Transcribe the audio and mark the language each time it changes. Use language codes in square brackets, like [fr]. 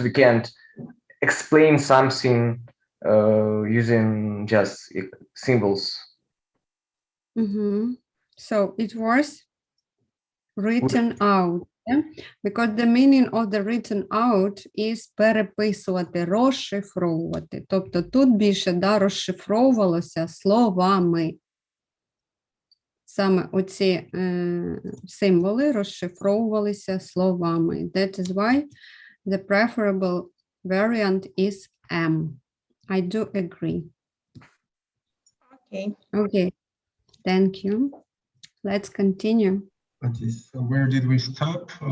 [en] We can't explain something using just symbols. So it was written out, yeah? Because the meaning of the written out is [uk] переписувати, розшифровувати. Тобто тут більше розшифровувалося словами. Саме оці символи розшифровувалися словами. [en] That is why the preferable variant is M. I do agree. Okay. Okay, thank you. Let's continue. Okay, so where did we stop?